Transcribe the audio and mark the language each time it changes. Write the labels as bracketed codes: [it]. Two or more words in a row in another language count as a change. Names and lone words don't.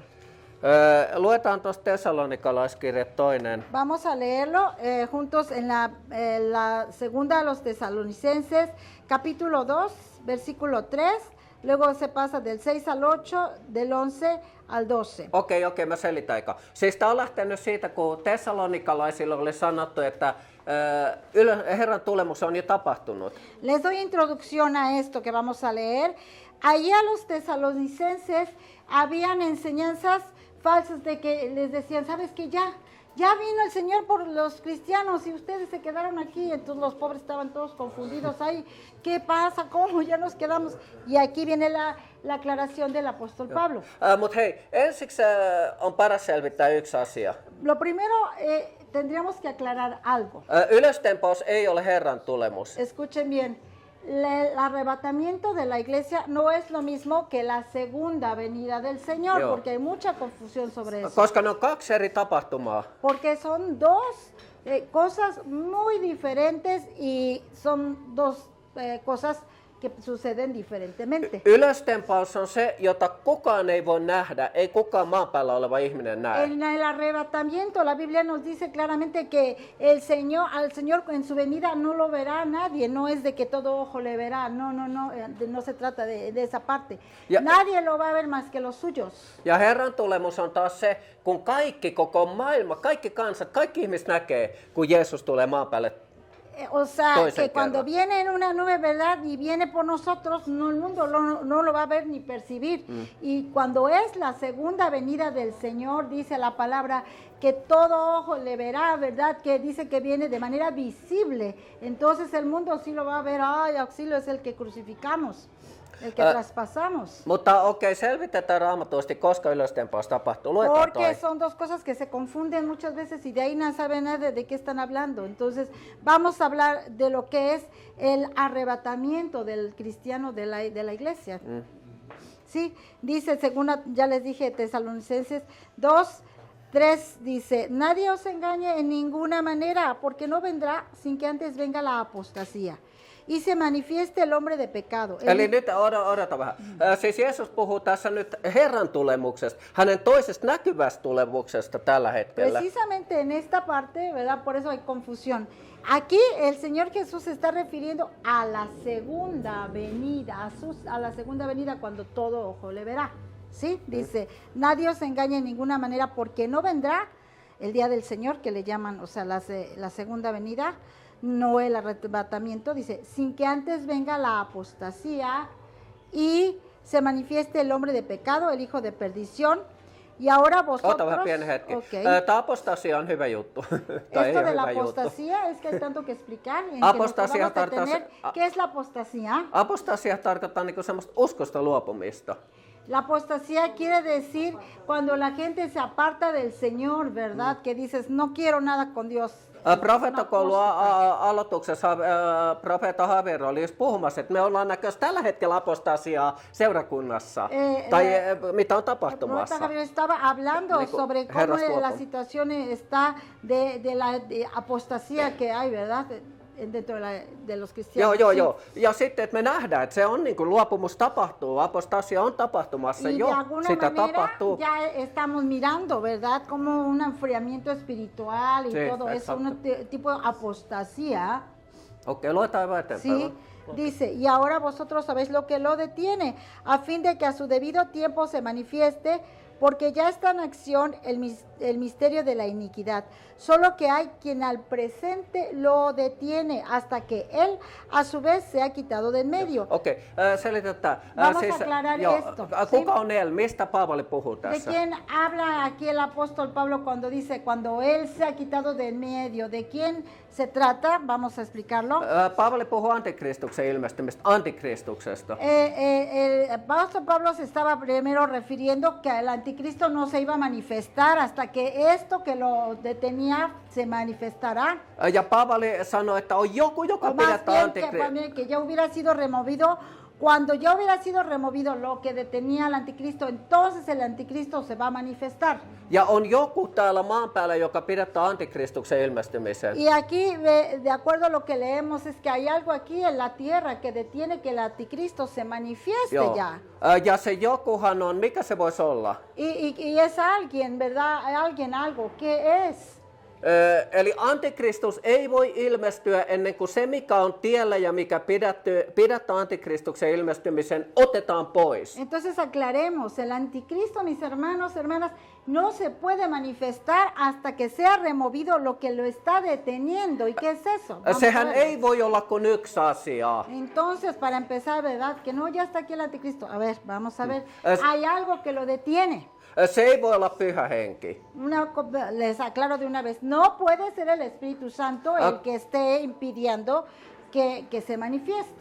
[fi] Luetaan tuosta Tessalonikalaiskirje 2. [es] Vamos a leerlo juntos en la segunda a los tesalonicenses, capítulo 2, versículo 3 luego se pasa del 6 al 8, del 11 al 12. [fi] Okei, mä selitän aika. Siis tää on lähtenyt siitä, kun Tessalonikalaisille oli sanottu, että Herran tulemus on jo tapahtunut. [es] Les doy introducción a esto que vamos a leer. Allí a los tesalonicenses habían enseñanzas falsas de que les decían, ¿sabes qué? Ya vino el Señor por los cristianos y ustedes se quedaron aquí. Entonces los pobres estaban todos confundidos. Ay, ¿qué pasa? ¿Cómo? Ya nos quedamos. Y aquí viene la aclaración del apóstol Pablo. [fi] Mutta hei, ensiksi on paras selvittää yksi asia. [es] Lo primero, tendríamos que aclarar algo. [fi] Ylöstempaus ei ole Herran tulemus. [es] Escuchen bien. El arrebatamiento de la iglesia no es lo mismo que la segunda venida del Señor, [fi] Joo. [es] porque hay mucha confusión sobre eso. [fi] Koska ne on kaksi eri tapahtumaa. [es] Porque son dos cosas muy diferentes y son dos cosas que suceden diferentemente. [fi] Ylöstempaus on se, jota kukaan ei voi nähdä, ei kukaan maan päällä oleva ihminen näe. [es] En el arrebatamiento, la Biblia nos dice claramente que al Señor en su venida no lo verá nadie, no es de que todo ojo le verá, no se trata de esa parte. [fi] Ja- [es] Nadie lo va a ver más que los suyos. [fi] Ja Herran tulemus on taas se, kun kaikki, koko maailma, kaikki kansat, kaikki ihmiset näkee, kun Jeesus tulee maan päälle. [es] O sea, [fi] Toisen [es] que cuando [fi] kerran. [es] viene en una nube, ¿verdad? Y viene por nosotros, no, el mundo no lo va a ver ni percibir. Y cuando es la segunda venida del Señor, dice la palabra, que todo ojo le verá, ¿verdad? Que dice que viene de manera visible. Entonces el mundo sí lo va a ver, ay, auxilio es el que crucificamos, el que traspasamos. [fi] Mutta okei, selvitetään raamatusti, koska ylöstempaus tapahtuu. Luetaan [es] Porque [fi] toi. [es] son dos cosas que se confunden muchas veces y de ahí no saben nada de qué están hablando. Entonces, vamos a hablar de lo que es el arrebatamiento del cristiano de la iglesia. Sí, dice, según ya les dije, Tesalonicenses 2, 3, dice, nadie os engañe en ninguna manera, porque no vendrá sin que antes venga la apostasía y se manifieste el hombre de pecado. [fi] Eli nyt odota vähän. Siis Jeesus puhuu tässä nyt Herran tulemuksesta, hänen toisesta näkyvästä tulemuksesta tällä hetkellä. [es] Precisamente en esta parte, ¿verdad? Por eso hay confusión. Aquí el Señor Jesús se está refiriendo a la segunda venida, a la segunda venida cuando todo ojo le verá. ¿Sí? Dice, nadie os engañe en ninguna manera porque no vendrá el día del Señor, que le llaman, o sea, la segunda venida, no el arrebatamiento, dice, sin que antes venga la apostasía y se manifieste el hombre de pecado, el hijo de perdición. Y ahora vosotros... [fi] Ota vähän pieni hetki. Okay. Tämä apostasia on hyvä juttu. Tai ei [es] Esto [fi] ole [es] de la [fi] hyvä juttu. [es] apostasía es que hay tanto que explicar. En Apostasía que nos vamos a detener. [fi] tarkoittaa- [es] ¿Qué es la apostasía? [fi] Apostasia tarkoittaa niinku semmoista uskosta luopumista. [es] La apostasía quiere decir cuando la gente se aparta del Señor, ¿verdad? Que dices, no quiero nada con Dios. [fi] Profeettakoulun aloituksessa profeetta Javier oli just puhumassa, että me ollaan näköisesti tällä hetkellä apostasiaa seurakunnassa. Tai mitä on [es] El profeta [fi] tapahtumassa. [es] Javier estaba hablando [fi] Niinku [es] sobre cómo [fi] herrasluoto. [es] la situación está de la apostasía que hay, ¿verdad? Dentro de los cristianos. [fi] Joo. Ja sitten, että me nähdään, että se on niin kuin luopumus tapahtuu, apostasia on tapahtumassa [es] Y de [fi] jo, [es] alguna [fi] sitä [es] manera [fi] tapahtuu. [es] ya estamos mirando, ¿verdad? Como un enfriamiento espiritual y Sí, todo eso, exacto. un tipo de apostasía. [fi] Okei, luetaan vähän eteenpäin. [es] Sí, dice, y ahora vosotros sabéis lo que lo detiene, a fin de que a su debido tiempo se manifieste, porque ya está en acción el misterio de la iniquidad. Solo que hay quien al presente lo detiene hasta que él a su vez se ha quitado de en medio. [fi] Okei, selitetään. [es] Vamos a aclarar esto, [fi] Kuka [es] ¿sí? [fi] on él? Mistä Paavali puhuu [es] ¿De [fi] tässä? [es] quién habla aquí el apóstol Pablo cuando dice, cuando él se ha quitado de en medio? ¿De quién se trata? Vamos a explicarlo. [fi] Paavali puhuu antikristuksen ilmestymistä, antikristuksesta. [es] El apóstol Pablo se estaba primero refiriendo que el anticristo no se iba a manifestar hasta que esto que lo detenía se manifestará. [fi] Ja Paavali sanoi, että on joku, joka [es] O más [fi] pidetään [es] bien [fi] antikristuksena. [es] que ya hubiera sido removido. Cuando ya hubiera sido removido lo que detenía al anticristo, entonces el anticristo se va a manifestar. [fi] Ja on joku täällä maan päällä, joka pidetään antikristuksen ilmestymisen. [es] Y aquí, de acuerdo a lo que leemos, es que hay algo aquí en la tierra que detiene que el anticristo se manifieste [fi] Joo. [es] ya. [fi] Ja se jokuhan on, mikä se voisi olla? [es] Y es alguien, ¿verdad? Alguien, algo. ¿Qué es? [fi] Eli antikristus ei voi ilmestyä ennen kuin se, mikä on tiellä ja mikä pidättää antikristuksen ilmestymisen, otetaan pois. [es] Entonces aclaremos, el anticristo, mis hermanos, hermanas, no se puede manifestar hasta que sea removido lo que lo está deteniendo. ¿Y qué es eso? Vamos a [fi] Sehän [es] ver. [fi] ei voi olla kuin yksi asia. [es] Entonces, para empezar, ¿verdad? Que no, ya está aquí el anticristo. A ver, vamos a ver. Es- Hay algo que lo detiene. [fi] Se ei voi olla pyhä henki. [es] Les aclaro de una vez, no puede ser el Espíritu Santo el que esté impidiendo que se manifieste.